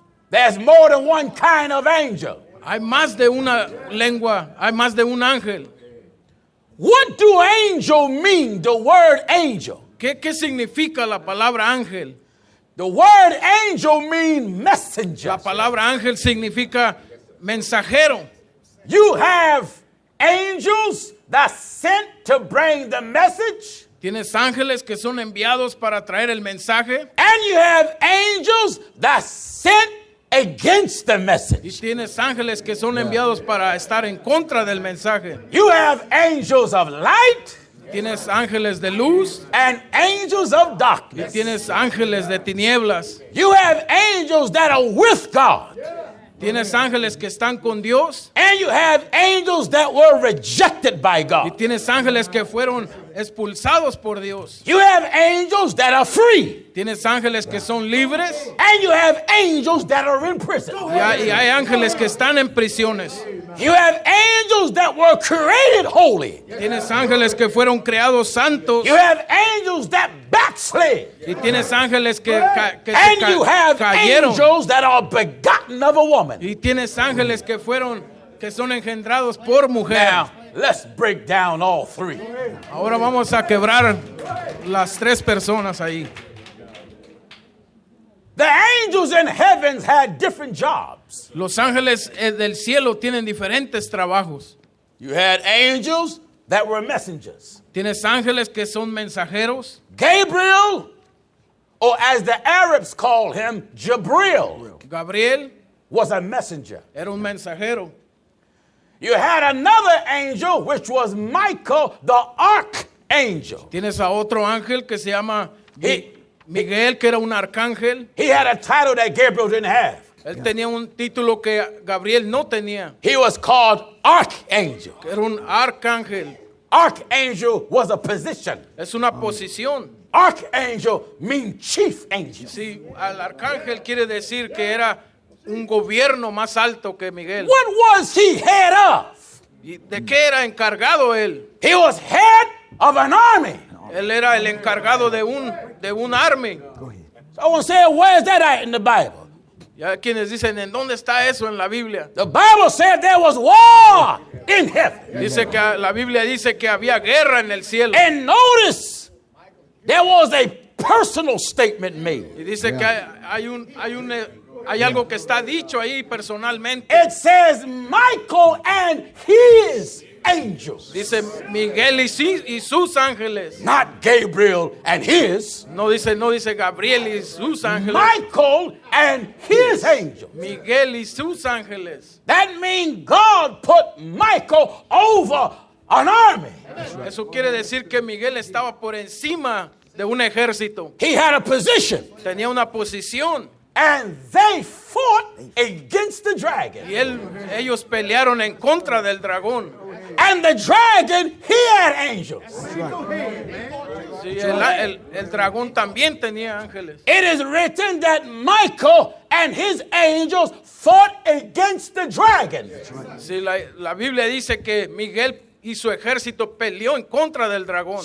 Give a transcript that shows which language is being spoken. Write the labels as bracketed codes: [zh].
[en] There's more than one kind of angel. [es] Hay más de una lengua, hay más de un ángel. [en] What do angel mean, the word angel? [es] ¿Qué significa la palabra ángel? [en] The word angel means messenger. [es] La palabra ángel significa mensajero. [en] You have angels that's sent to bring the message, [es] Tienes ángeles que son enviados para traer el mensaje [en] and you have angels that's sent against the message. [es] tienes ángeles que son enviados para estar en contra del mensaje. [en] You have angels of light [es] Tienes ángeles de luz [en] and angels of [es] y [en] darkness. [es] tienes ángeles de tinieblas. [en] You have angels that are with God, [es] Tienes ángeles que están con Dios [en] and you have angels that were rejected by [es] y [en] God. [es] tienes ángeles que fueron expulsados por Dios. [en] You have angels that are free, [es] Tienes ángeles que son libres [en] and you have angels that are in prison. [es] y hay ángeles que están en prisiones. [en] You have angels that were created holy. [es] Tienes ángeles que fueron creados santos [en] You have angels that backslid. [es] y tienes ángeles que [en] And you have [es] cayeron. [en] angels that are begotten of a woman. [es] Y tienes ángeles que son engendrados por mujer. [en] Now, let's break down all three. [es] Ahora vamos a quebrar las tres personas ahí. [en] The angels in heavens had different jobs. [es] Los ángeles del cielo tienen diferentes trabajos. [en] You had angels that were messengers. [es] Tienes ángeles que son mensajeros. [en] Gabriel, or as the Arabs call him, Jabril, [es] Gabriel [en] was a messenger. [es] era un mensajero. [en] You had another angel, which was Michael, the archangel. [es] Tienes a otro ángel que se llama [en] He- [es] Miguel, que era un arcángel. [en] He had a title that Gabriel didn't have. [es] Él tenía un título que Gabriel no tenía. [en] He was called archangel. [es] Era un arcángel. [en] Archangel was a position. [es] Es una posición. [en] Archangel means chief angel. [es] Sí, al arcángel quiere decir que era un gobierno más alto que Miguel. [en] What was he head of? [es] ¿Y de qué era encargado él? [en] He was head of an army. [es] Él era el encargado de un [en] army. Someone said, where's that at in the Bible? [es] Ya quienes dicen, ¿en dónde está eso en la Biblia? [en] The Bible said there was war in heaven. [es] Dice que la Biblia dice que había guerra en el cielo. [en] And notice, there was a personal statement made. [es] Y dice que hay algo que está dicho ahí personalmente. [en] It says Michael and his angels. [es] Dice Miguel y sus ángeles. [en] Not Gabriel and his. [es] No dice Gabriel y sus ángeles. [en] Michael and his angels. [es] Miguel y sus ángeles. [en] That means God put Michael over an army. [es] Eso quiere decir que Miguel estaba por encima de un ejército. [en] He had a position. [es] Tenía una posición. [en] And they fought against the dragon. [es] Y ellos pelearon en contra del dragón. [en] And the dragon, he had angels. [es] Sí, el dragón también tenía ángeles. [en] It is written that Michael and his angels fought against the dragon. [es] Sí, la Biblia dice que Miguel y su ejército peleó en contra del dragón.